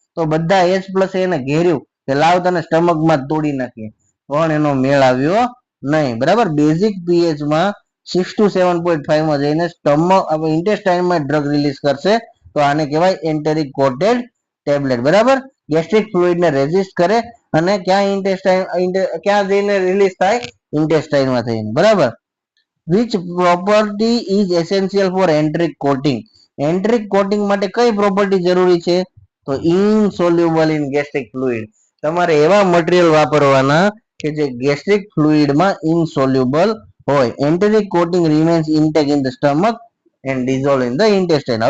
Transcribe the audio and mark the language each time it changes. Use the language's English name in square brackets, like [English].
[Gujarati] તો બધા H+ એને ઘેર્યું કે લાવ તને સ્ટમક માં તોડી નાખીએ, પણ એનો મેળ આવ્યો નહીં. બરાબર, બેઝિક પીએચ માં 6 to 7.5 માં જઈને સ્ટમક ઇન્ટેસ્ટાઇનમાં ડ્રગ રિલીઝ કરશે, તો આને કહેવાય એન્ટેરિક કોટેડ ટેબ્લેટ. બરાબર, ગેસ્ટ્રિક ફ્લુઇડ ને રેઝિસ્ટ કરે અને ક્યાં જઈને રિલીઝ થાય? ઇન્ટેસ્ટાઇનમાં થઈને. બરાબર. [English] which property is essential for enteric coating? [Gujarati] Enteric coating માટે કઈ પ્રોપર્ટી જરૂરી છે? તો [English] insoluble in gastric fluid. [Gujarati] તમારે એવા મટીરિયલ વાપરવાના કે જે ગેસ્ટ્રિક ફ્લુઇડમાં ઇનસોલ્યુબલ હોય. [English] Enteric coating remains intact in the stomach and dissolve in the intestine.